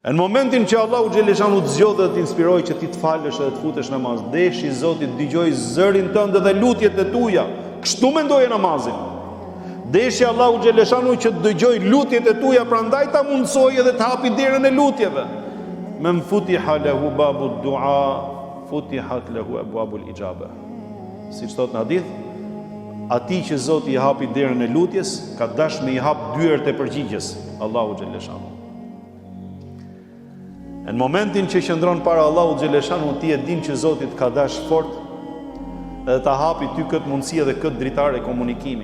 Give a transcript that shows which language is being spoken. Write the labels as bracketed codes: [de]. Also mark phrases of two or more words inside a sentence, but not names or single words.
[sq] Në momentin që [ar] الله جل شأنه [sq] të zgjodhë dhe të inspiroj që ti të falësh dhe të futesh namaz, deshi Zotit dëgjoj zërin tënd dhe lutjet e tuaja. Kështu mendoje namazin. Deshi [ar] الله جل شأنه [sq] që të dëgjoj lutjet e tuaja, prandaj ta mundsoj edhe të hapi derën e lutjeve. [ar] من فتح له باب الدعاء فتحت له أبواب الإجابة. [sq] Siç thot në hadith, ati që Zoti i hapi derën e lutjes, ka dash me i hap dyert e përgjigjes, [ar] الله جل شأنه. [sq] Në momentin që qëndron para [ar] الله جل شأنه, [sq] ti e din që Zoti ka dash fort edhe ta hapi ty këtë mundësi dhe këtë dritare komunikimi.